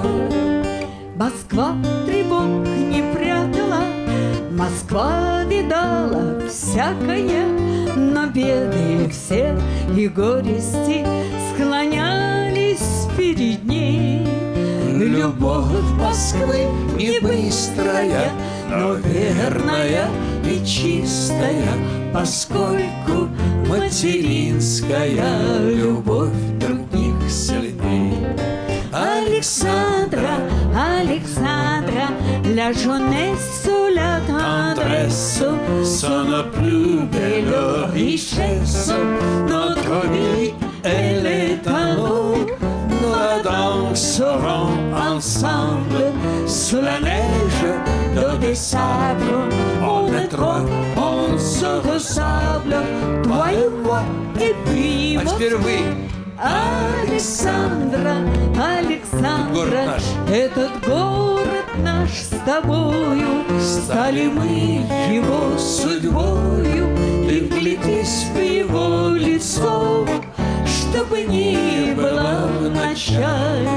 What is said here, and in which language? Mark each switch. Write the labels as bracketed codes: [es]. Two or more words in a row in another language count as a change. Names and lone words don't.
[ru] Москва тревог не прятала, Москва видала всякое, но беды все и горести склонялись перед ней. Любовь Москвы не быстрая, но верная и чистая, поскольку материнская любовь других сильней. [fr] Alexandra, Alexandra, la jeunesse ou la tendresse sont nos plus belles richesses. Notre vie, elle est à nous. Nous danserons ensemble sous la neige de des sables. On est trois, on se ressemble, toi et moi, et puis moi. [ru] А теперь вы. Александра, Александра, этот город наш с тобою, стали мы его судьбою. Ты вглядись в его лицо, чтобы ни было в начале,